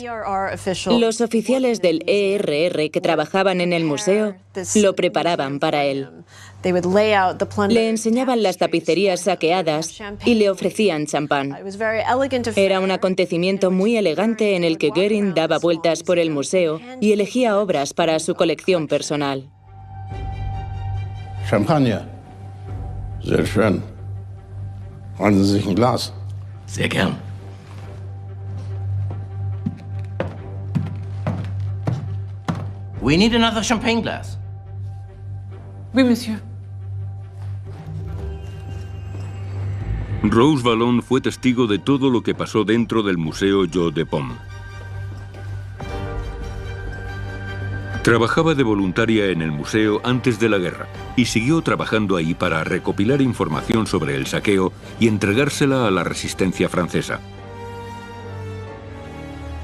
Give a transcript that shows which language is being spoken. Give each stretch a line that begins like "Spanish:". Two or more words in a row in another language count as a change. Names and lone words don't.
Spanish: Los oficiales del ERR que trabajaban en el museo lo preparaban para él. Le enseñaban las tapicerías saqueadas y le ofrecían champán. Era un acontecimiento muy elegante en el que Göring daba vueltas por el museo y elegía obras para su colección personal.
German: Champagner. Sehr schön. Wollen Sie sich ein Glas? Sehr gern.
English: We need another champagne glass.
French: Oui, monsieur.
Spanish: Rose Valland fue testigo de todo lo que pasó dentro del Museo Jeu de Paume. Trabajaba de voluntaria en el museo antes de la guerra y siguió trabajando ahí para recopilar información sobre el saqueo y entregársela a la resistencia francesa.